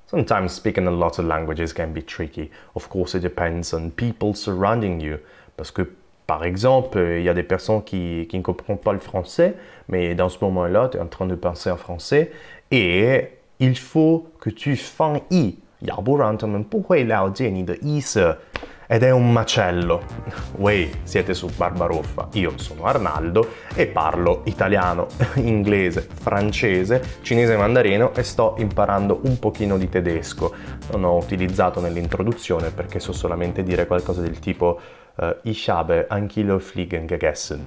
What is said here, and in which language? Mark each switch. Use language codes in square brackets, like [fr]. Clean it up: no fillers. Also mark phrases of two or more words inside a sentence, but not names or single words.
[en] Sometimes speaking a lot of languages can be tricky. Of course, it depends on people surrounding you. [fr] Parce que, par exemple, il y a des personnes qui ne comprennent pas le français, mais dans ce moment-là, tu es en train de penser en français et il faut que tu [zh] 翻译，要不然他们不会了解你的意思。 [it] Ed è un macello. Voi siete su Barbaroffa, io sono Arnaldo e parlo italiano, inglese, francese, cinese e mandarino e sto imparando un pochino di tedesco. Non ho utilizzato nell'introduzione perché so solamente dire qualcosa del tipo [de] Ich habe ein Kilo Fliegen gegessen.